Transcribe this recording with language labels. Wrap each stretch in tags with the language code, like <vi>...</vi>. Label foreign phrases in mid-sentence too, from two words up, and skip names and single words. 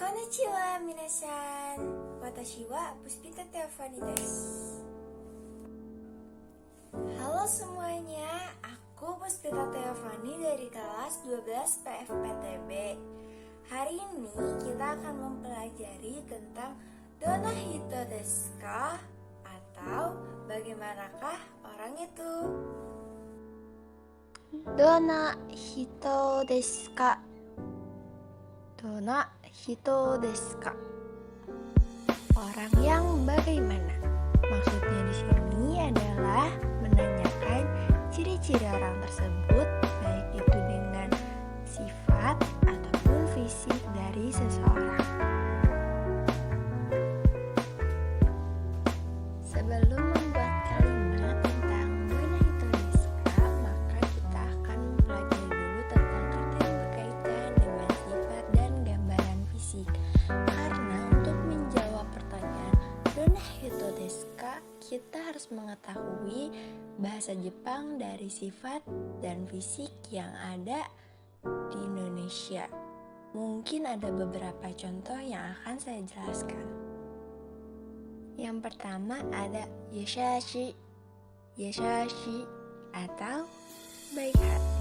<ja>こんにちは皆さん. Watashi wa Puspita Teofani desu.</ja> <id>Halo semuanya, aku Puspita Teofani dari kelas 12 PFPTB. Hari ini kita akan mempelajari tentang</id> <ja>どんな人ですか?</ja> <id>Atau bagaimanakah orang itu?</id> <ja>どんな人ですか? どんな人ですか?</ja> <id>Orang yang bagaimana? Maksudnya di sini adalah menanyakan ciri-ciri orang tersebut, baik itu dengan sifat ataupun fisik dari seseorang. Sebelum membuat kalimat tentang</id> <ja>どんな人ですか,</ja> <id>maka kita akan mempelajari dulu tentang kata yang berkaitan dengan sifat dan gambaran fisik. Karena untuk menjawab pertanyaan</id> <ja>どんな人ですか,</ja> <id>kita harus mengetahui bahasa Jepang dari sifat dan fisik yang ada di Indonesia. Mungkin ada beberapa contoh yang akan saya jelaskan. Yang pertama ada</id> <ja>優しい、優しい</ja> <id>atau baik hati.</id>